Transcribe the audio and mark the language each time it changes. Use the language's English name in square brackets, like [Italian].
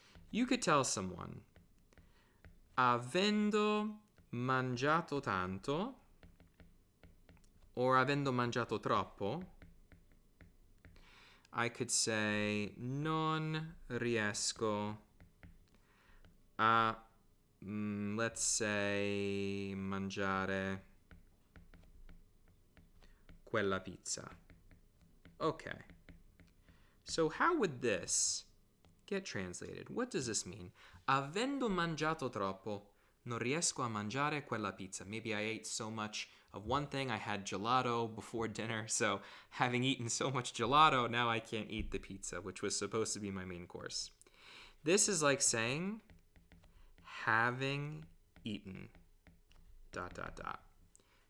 [English] You could tell someone, [Italian] avendo mangiato tanto, [English] or [Italian] avendo mangiato troppo, [English] I could say, [Italian] non riesco a, [English] let's say, [Italian] mangiare quella pizza. [English] Okay. So how would this get translated? What does this mean? [Italian] Avendo mangiato troppo, non riesco a mangiare quella pizza. [English] Maybe I ate so much of one thing, I had gelato before dinner, so having eaten so much gelato, now I can't eat the pizza, which was supposed to be my main course. This is like saying, having eaten, ...